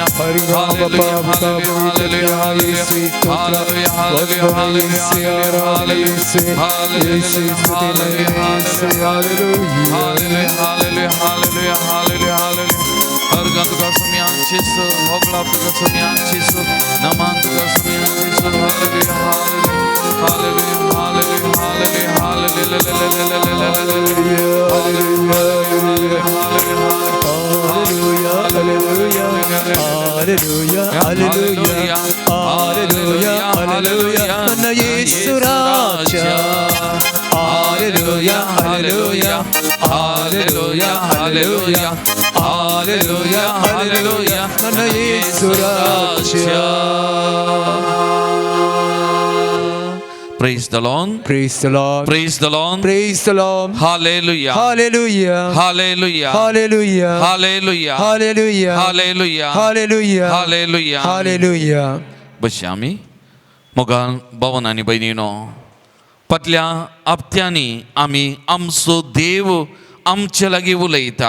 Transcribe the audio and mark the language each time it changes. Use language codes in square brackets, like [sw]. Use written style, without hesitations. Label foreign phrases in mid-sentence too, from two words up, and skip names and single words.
[kok] हालेलुया हालेलुया हालेलुया हालेलुया हालेलुया हालेलुया हालेलुया हालेलुया हालेलुया. अर्घ तुका सोम्या चिसो, होगलाप तुका सोम्या चिसो, नमान तुका सोम्या चिसो. हालेलुया हालेलुया हालेलुया हालेलुया हालेलुया [en] Hallelujah, hallelujah, hallelujah, [kn] ನನ್ನ ಯೇಸು ರಾಜ. [en] Hallelujah, hallelujah, hallelujah, hallelujah, hallelujah, hallelujah, [kn] ನನ್ನ ಯೇಸು ರಾಜ. [en] Praise the Lord. Praise the Lord. Praise the Lord. Praise the Lord. Hallelujah. Hallelujah. Hallelujah. Hallelujah. Hallelujah. Hallelujah. Hallelujah. Hallelujah. Hallelujah. Hallelujah. [kok] बशी आमी मोगाल भावन आनी भयणीनो, फाटल्या हप्त्यांनी आमी आमचो देव आमचे लागीं उलयता.